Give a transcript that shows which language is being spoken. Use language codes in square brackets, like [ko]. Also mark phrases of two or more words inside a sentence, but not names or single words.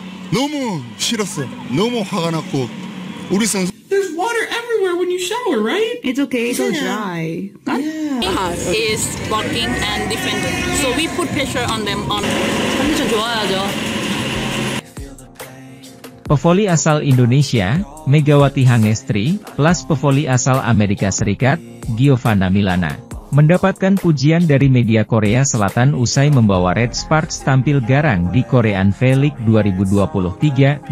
[ko] 너무 싫었어요. 너무 화가 났고 우리 선수 [en] There's water everywhere when you shower, right? It's okay, so dry. is blocking and defending. So we put pressure on them on [ko] 컨디션 좋아야죠. [id] Pevoli asal Indonesia, Megawati Hangestri, plus pevoli asal Amerika Serikat, Giovanna Milana, mendapatkan pujian dari media Korea Selatan usai membawa Red Sparks tampil garang di Korean V-League 2023-2024.